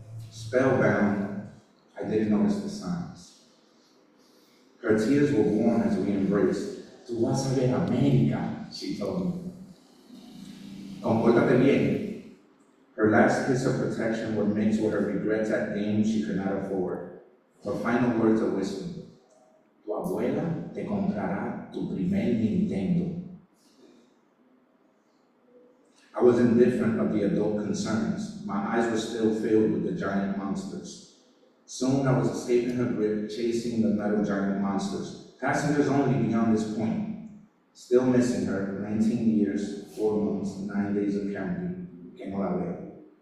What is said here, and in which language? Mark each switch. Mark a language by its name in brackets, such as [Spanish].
[English] Spellbound, I didn't notice the signs. Her tears were warm as we embraced. [Spanish] Tú vas a ver América, [English] she told me. [Spanish] Compórtate bien. [English] Her last kiss of protection were mixed with her regrets at games she could not afford. Her final words of wisdom. [Spanish] Tu abuela te comprará tu primer Nintendo. [English] I was indifferent of the adult concerns. My eyes were still filled with the giant monsters. Soon I was escaping her grip, chasing the metal giant monsters. Passengers only beyond this point. Still missing her, 19 years, 4 months, 9 days of counting. [Spanish] Que no la veo.